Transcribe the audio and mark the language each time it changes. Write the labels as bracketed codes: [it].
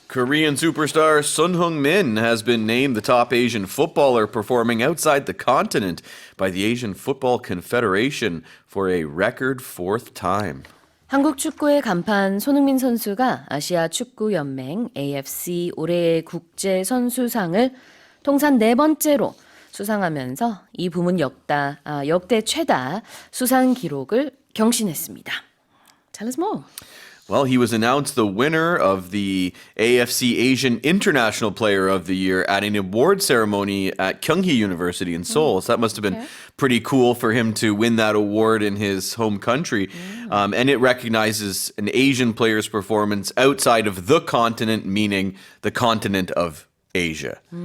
[en] Korean superstar Son Heung-min has been named the top Asian footballer performing outside the continent by the Asian Football Confederation for a record fourth time. [ko] 한국 축구의 간판 손흥민 선수가 아시아축구연맹 AFC 올해의 국제선수상을 통산 4번째로 수상하면서 이 부문 역대 최다 수상 기록을 경신했습니다. [en] Tell us more. Well, he was announced the winner of the AFC Asian International Player of the Year at an award ceremony at Kyunghee University in Seoul. So that must have been pretty cool for him to win that award in his home country. And it recognizes an Asian player's performance outside of the continent, meaning the continent of Asia.